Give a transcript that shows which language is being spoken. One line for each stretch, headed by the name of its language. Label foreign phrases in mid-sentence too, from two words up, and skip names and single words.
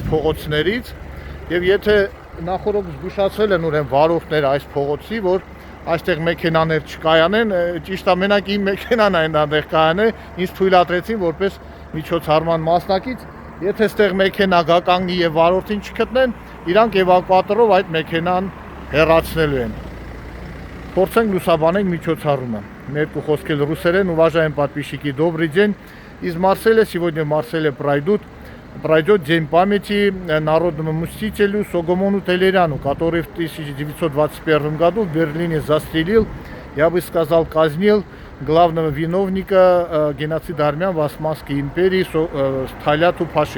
Armenian: փողոցներից եւ եթե նախորդ զգուշացվել են ուրեմն վարորդները այս փողոցի, որ այստեղ մեքենաներ չկայանեն, ճիշտ է, մենակ իմ մեքենան այն այնտեղ կայանե, ինձ թույլատրեցին որպես միջոցառման մասնակից, եթե այստեղ մեքենա գա կանգնի եւ վարորդին չգտնեն, իրանք էվակուատորով այդ մեքենան հեռացնելու են։ Փորձենք լուսաբանենք միջոցառումը։ Ներկու խոսքել ռուսերեն,
Russian: уважаемые подписчики, добрый день. Из Марселя сегодня в Марселе пройдет День памяти народному мстителю Согомону Телеряну, который в 1921 году в Берлине застрелил, я бы сказал, казнил главного виновника геноцида армян в Османской империи Таляту Паши.